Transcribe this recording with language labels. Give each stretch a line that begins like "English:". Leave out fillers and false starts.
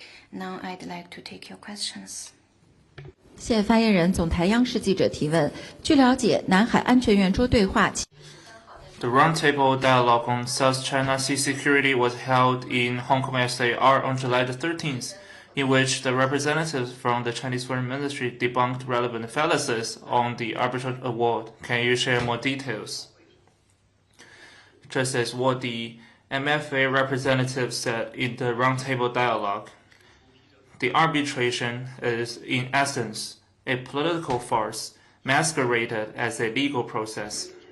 English: Now I'd like to take your questions.
Chinese: 现发言人总台央视记者提问：据了解，南海安全圆桌对话。
English: The roundtable dialogue on South China Sea security was held in Hong Kong SAR on July the 13th, in which the representatives from the Chinese Foreign Ministry debunked relevant fallacies on the arbitral award. Can you share more details? Just as what the MFA representative said in the roundtable dialogue, the arbitration is in essence a political farce masqueraded as a legal process.